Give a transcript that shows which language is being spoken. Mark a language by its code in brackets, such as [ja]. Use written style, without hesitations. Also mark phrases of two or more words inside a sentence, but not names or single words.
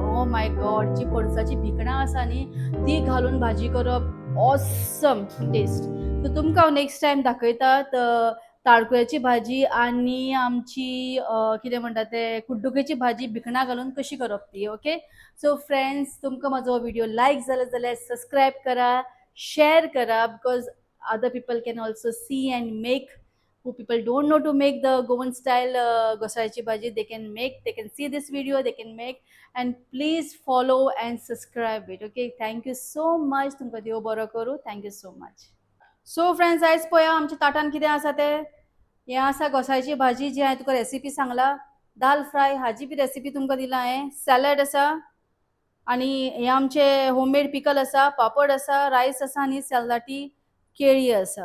[en] oh my god, [kok] जी पणसाची भिकणां आसा न्ही ती घालून भाजी करप, [en] awesome taste. [kok] सो तुमकां हांव [en] next time [kok] दाखयतात ताळकुळ्याची भाजी आनी आमची कितें म्हणटा ते कुड्डुकेची भाजी भिकणां घालून कशी करप ती. ओके. [en] so friends, [kok] तुमकां म्हाजो [en] video like [kok] जालो जाल्यार सबस्क्रायब करा, शेअर करा, [en] बिकॉज other people can also see and make. Who people don't know to make the Goan style [kok] gosaichi bhaji, [en] they can see this video, they can make, and please follow and subscribe it. Okay, thank you so much. [kok] तुमकां देव बरो करूं. [en] Thank you so much. so friends, [kok] आयज पळया आमच्या ताटान कितें आसा ते. हें आसा घोसाळ्याची भाजी, जी हांवें तुका रेसिपी सांगला. दाल फ्राय हाजी बी रेसिपी तुमकां दिला हांवें. सॅलड आसा आनी हें आमचें [en] homemade pickle [kok] आसा, पापड आसा, रायस आसा आनी सॅलडाटी केळी आसा.